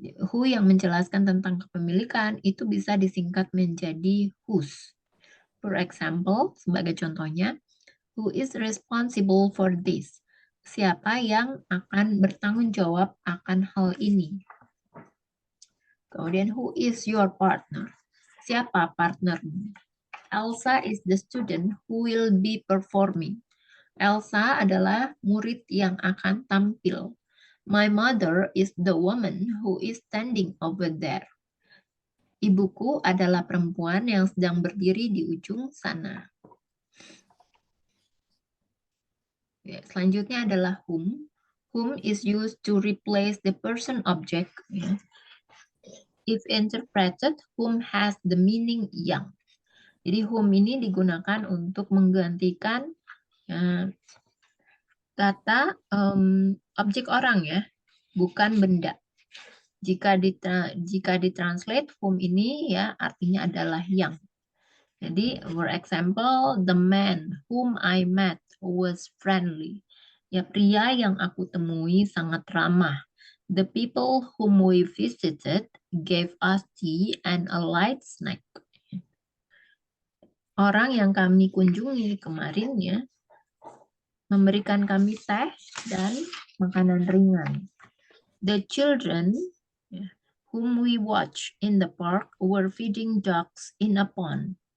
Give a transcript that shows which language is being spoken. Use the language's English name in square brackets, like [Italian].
[Indonesian] Who yang menjelaskan tentang kepemilikan itu bisa disingkat menjadi whose. [English] For example, [Indonesian] sebagai contohnya, [English] who is responsible for this? [Indonesian] Siapa yang akan bertanggung jawab akan hal ini? [English] Kemudian, who is your partner? [Indonesian] Siapa partnermu? [English] Elsa is the student who will be performing. [Indonesian] Elsa adalah murid yang akan tampil. [English] My mother is the woman who is standing over there. [Indonesian] Ibuku adalah perempuan yang sedang berdiri di ujung sana. Ya, selanjutnya adalah whom. [English] Whom is used to replace the person object. Ya. If interpreted, whom has the meaning yang. [Indonesian] Jadi whom ini digunakan untuk menggantikan ya, kata objek orang ya, bukan benda. Jika ditranslate whom ini ya artinya adalah yang. [English] Jadi for example, the man whom I met was friendly. [Indonesian] Ya pria yang aku temui sangat ramah. [English] The people whom we visited gave us tea and a light snack. [Indonesian] Orang yang kami kunjungi kemarin ya memberikan kami teh dan makanan ringan. [English] The children whom we watched in the park were feeding ducks in a pond.